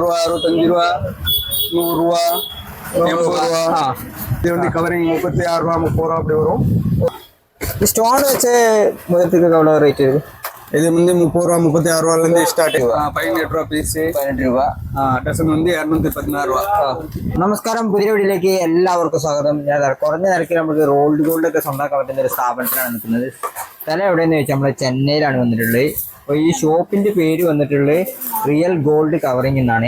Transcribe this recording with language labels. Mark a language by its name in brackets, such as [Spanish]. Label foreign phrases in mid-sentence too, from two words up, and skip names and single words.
[Tamil] ரூபா 65 ரூபா 100 ரூபா 80 ரூபா. இது வந்து கவரிங் 36 ரூபா 30 ரூபா அப்படி வரும். ஸ்டோன் வச்சு முதலத்துக்கு எவ்வளோ ரேட்டு? இது வந்து 30 ரூபா 36 ரூபாலேருந்து ஸ்டார்ட். 18 ரூபா பீஸு [Malayalam] 18 രൂപ. [Tamil] ഡസൺ வந்து 216 രൂപ. [Malayalam] നമസ്കാരം, പുതിയ വീഡിയോയിലേക്ക് എല്ലാവർക്കും സ്വാഗതം. ഞാൻ കുറഞ്ഞ നിരക്കിൽ നമുക്ക് റോൾഡ് ഗോൾഡ് ഒക്കെ സ്വന്തമാക്കാൻ പറ്റുന്ന ഒരു സ്ഥാപനത്തിലാണ് നിൽക്കുന്നത്. സ്ഥലം എവിടെയെന്ന് ചോദിച്ചാൽ നമ്മൾ ചെന്നൈയിലാണ് വന്നിട്ടുള്ളത്. അപ്പോൾ ഈ ഷോപ്പിൻ്റെ പേര് വന്നിട്ടുള്ളത് റിയൽ ഗോൾഡ് കവറിംഗ് എന്നാണ്.